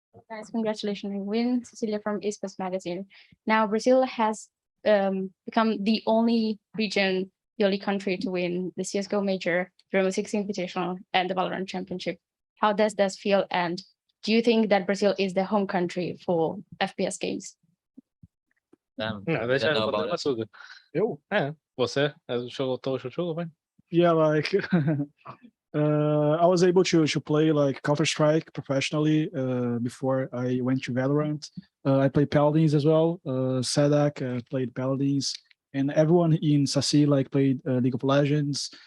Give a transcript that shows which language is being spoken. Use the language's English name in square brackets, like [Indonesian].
[English] Guys, congratulations on your win. Cecilia from Esports magazine. Now, Brazil has become the only region, the only country to win the CSGO Major, the Rainbow Six Invitational, and the VALORANT Championship. How does that feel? And do you think that Brazil is the home country for FPS games? [Portuguese] Deixa eu botar uma açúcar. Eu? Você jogou todo o jogo, vai? [English] Yeah, like I was able to play like Counter-Strike professionally before I went to Valorant. I played Paladins as well. Sadak played Paladins, and everyone in Sasi like played League of Legends.